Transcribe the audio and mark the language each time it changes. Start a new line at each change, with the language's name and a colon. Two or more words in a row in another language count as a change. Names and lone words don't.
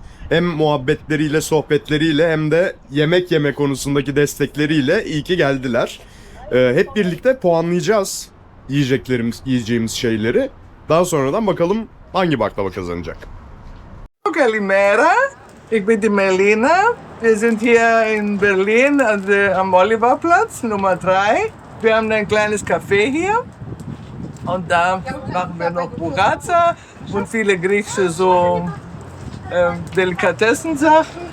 Turkish: Hem muhabbetleriyle, sohbetleriyle hem de yemek yeme konusundaki destekleriyle iyi ki geldiler. Hep birlikte puanlayacağız yiyeceğimiz şeyleri. Daha sonradan bakalım hangi baklava kazanacak.
Greek: Kalimera.
German: Ich bin die Melina. Wir sind hier in Berlin am Oliverplatz Nummer 3. Wir haben ein kleines Café hier. Und da machen wir noch Burrata und viele griechische so Delikatessen-Sachen.